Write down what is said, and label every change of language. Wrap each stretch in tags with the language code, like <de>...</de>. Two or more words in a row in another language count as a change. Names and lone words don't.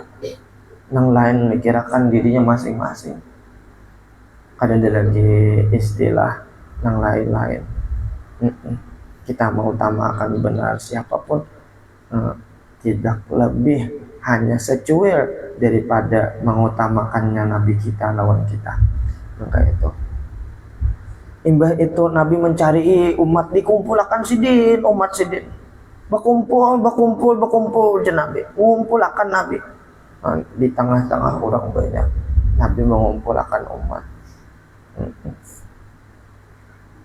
<id>Yang lain mikirkan dirinya masing-masing. Ada lagi istilah yang lain-lain. Kita mengutamakan benar siapapun, tidak lebih hanya secuil daripada mengutamakannya Nabi kita lawan kita. Maka itu.</id> <bjn>Imbah itu Nabi mencari umat, dikumpulkan sidin, umat sidin.</bjn> <id>Berkumpul Nabi. Mengumpulkan Nabi. Di tengah-tengah orang banyak, Nabi mengumpulkan umat.</id>